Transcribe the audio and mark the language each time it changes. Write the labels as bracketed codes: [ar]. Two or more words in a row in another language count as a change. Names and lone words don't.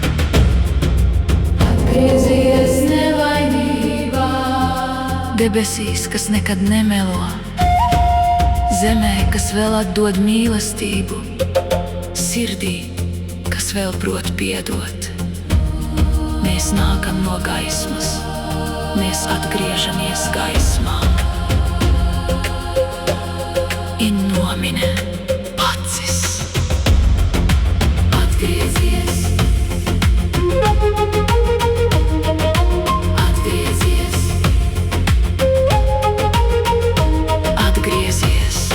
[lv] Atgriezies nevainībā, debesīs, kas nekad nemelo, zemē, kas vēl atdod mīlestību, sirdī, kas vēl prot piedot. Mēs nākam no gaismas, mēs atgriežamies gaismā. [la] In nomine Patris. [lv] Atgriezies. Atgriezies. Atgriezies.